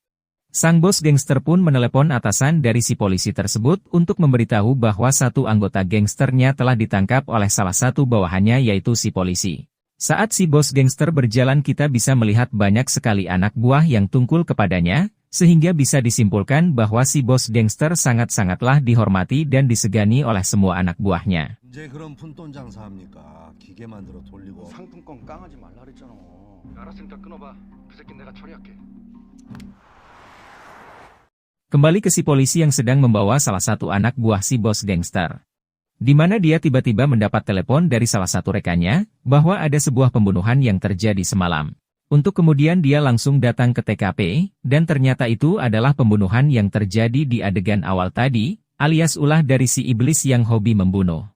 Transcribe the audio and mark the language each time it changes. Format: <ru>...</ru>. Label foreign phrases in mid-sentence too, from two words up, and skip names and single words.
<id>Sang bos gangster pun menelepon atasan dari si polisi tersebut untuk memberitahu bahwa satu anggota gangsternya telah ditangkap oleh salah satu bawahannya yaitu si polisi. Saat si bos gangster berjalan kita bisa melihat banyak sekali anak buah yang tungkul kepadanya, sehingga bisa disimpulkan bahwa si bos gangster sangat-sangatlah dihormati dan disegani oleh semua anak buahnya.</id> <ko>이제 그런 푼돈 장사합니까? 기계 만들어 돌리고. 상품권 깡하지 말라 그랬잖아. 알았으니까 끊어봐. 그 새끼 내가 처리할게.</ko> <id>Kembali ke si polisi yang sedang membawa salah satu anak buah si bos gangster. Di mana dia tiba-tiba mendapat telepon dari salah satu rekannya, bahwa ada sebuah pembunuhan yang terjadi semalam. Untuk kemudian dia langsung datang ke TKP, dan ternyata itu adalah pembunuhan yang terjadi di adegan awal tadi, alias ulah dari si iblis yang hobi membunuh.</id>